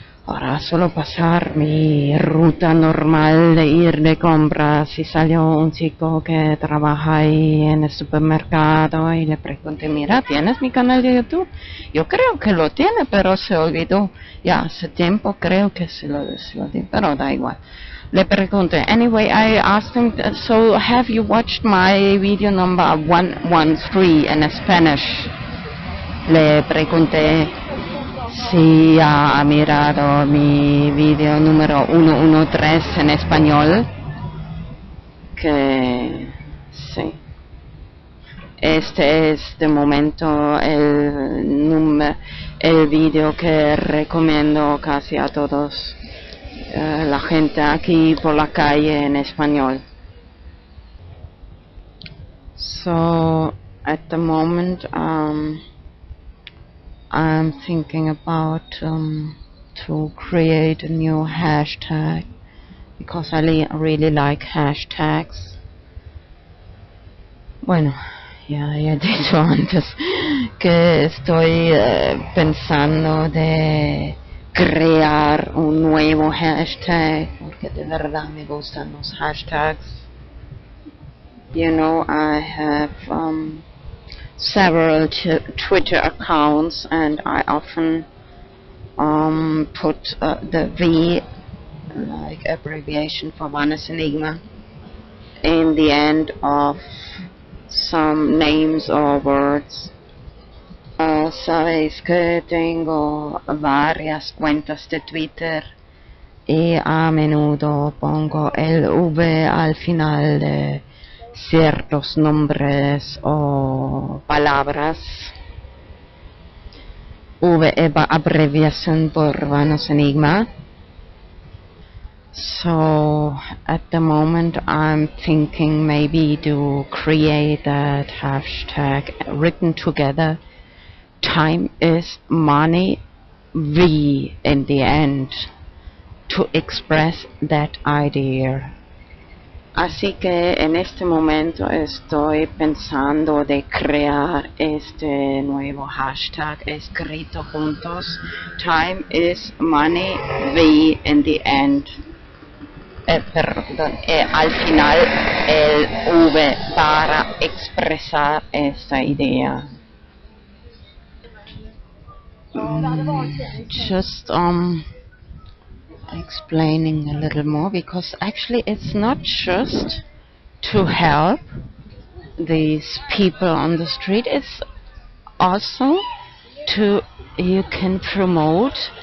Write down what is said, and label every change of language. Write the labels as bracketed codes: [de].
[es] para solo pasar mi ruta normal de ir de compras y salió un chico que trabaja ahí en el supermercado y le pregunté, mira, ¿tienes mi canal de YouTube? Yo creo que lo tiene, pero se olvidó. Ya hace tiempo creo que se lo di, pero da igual. Le pregunté, [en] anyway, I asked him, so have you watched my video number 113 in Spanish? [es] Le pregunté si ha mirado mi video número 113 en español, que sí. Este es de momento el video que recomiendo casi a todos, la gente aquí por la calle en español. [en] So at the moment I'm thinking about to create a new hashtag because I really like hashtags. [es] Bueno, ya he dicho antes que estoy pensando de crear un nuevo hashtag porque de verdad me gustan los hashtags. [en] You know, I have several Twitter accounts and I often put the V, like abbreviation for Vanessa Enigma, in the end of some names or words. [es] Sabéis que tengo varias cuentas de Twitter y a menudo pongo el V al final de ciertos nombres o palabras. V es abreviación por Vanessa Enigma. [en] So at the moment I'm thinking maybe to create that hashtag written together. Time is money, V in the end, to express that idea. [es] Así que en este momento estoy pensando de crear este nuevo hashtag escrito juntos. [en] Time is money, V in the end. [es] Perdón, al final el V para expresar esta idea. [en] Just explaining a little more, because actually it's not just to help these people on the street, it's also you can promote.